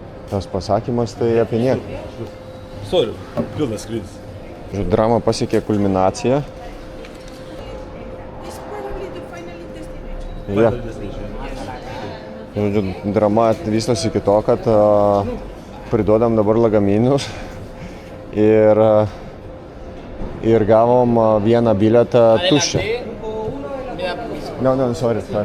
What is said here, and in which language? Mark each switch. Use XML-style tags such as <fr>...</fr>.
<lt>Tas pasakymas tai apie nieką. Sorry, pilnas skrydis. Drama pasiekė kulminaciją.</lt> <en>It's probably the final destination. Yeah.</en> <lt>Žodžiu, drama vystosi iki to, kad priduodam dabar lagaminus ir gavom vieną bilietą tuščią.</lt> <en>No, sorry.</en>